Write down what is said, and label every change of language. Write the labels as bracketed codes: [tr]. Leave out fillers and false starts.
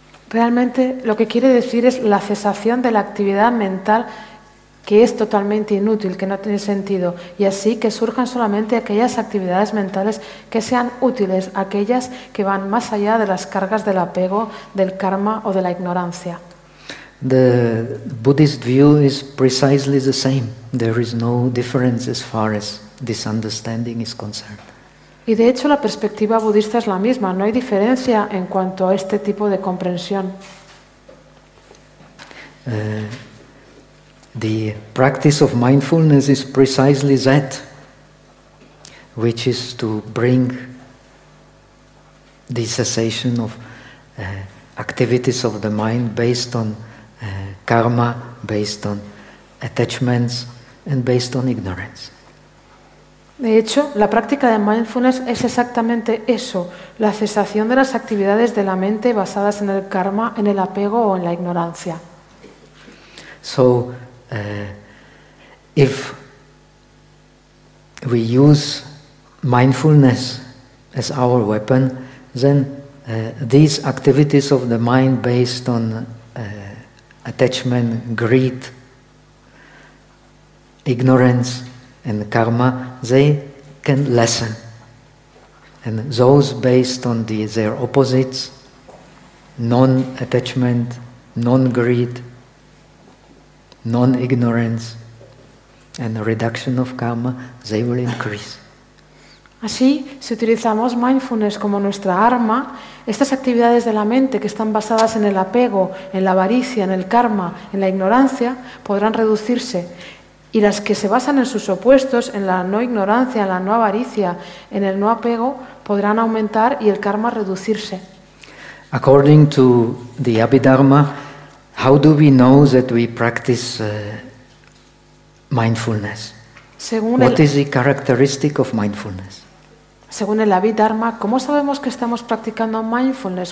[es] Realmente lo que quiere decir es la cesación de la actividad mental que es totalmente inútil, que no tiene sentido, y así que surjan solamente aquellas actividades mentales que sean útiles, aquellas que van más allá de las cargas del apego, del karma o de la ignorancia. [en] The Buddhist view is precisely the same. There is no difference as far as this understanding is concerned. [es] Y de hecho la perspectiva budista es la misma, no hay diferencia en cuanto a este tipo de comprensión. [en] The practice of mindfulness is precisely that, which is to bring the cessation of activities of the mind based on karma, based on attachments, and based on ignorance. [es] De hecho, la práctica de mindfulness es exactamente eso, la cesación de las actividades de la mente basadas en el karma, en el apego o en la ignorancia. [en] So, if we use mindfulness as our weapon, then these activities of the mind based on attachment, greed, ignorance, and karma, they can lessen. And those based on their opposites, non-attachment, non-greed, non-ignorance, and reduction of karma, they will increase. [es] Así, si utilizamos mindfulness como nuestra arma, estas actividades de la mente que están basadas en el apego, en la avaricia, en el karma, en la ignorancia, podrán reducirse. Y las que se basan en sus opuestos, en la no ignorancia, en la no avaricia, en el no apego, podrán aumentar y el karma reducirse. [en] According to the Abhidharma, how do we know that we practice mindfulness? What is the characteristic of mindfulness? [es] Según el Abhidharma, ¿cómo sabemos que estamos practicando mindfulness?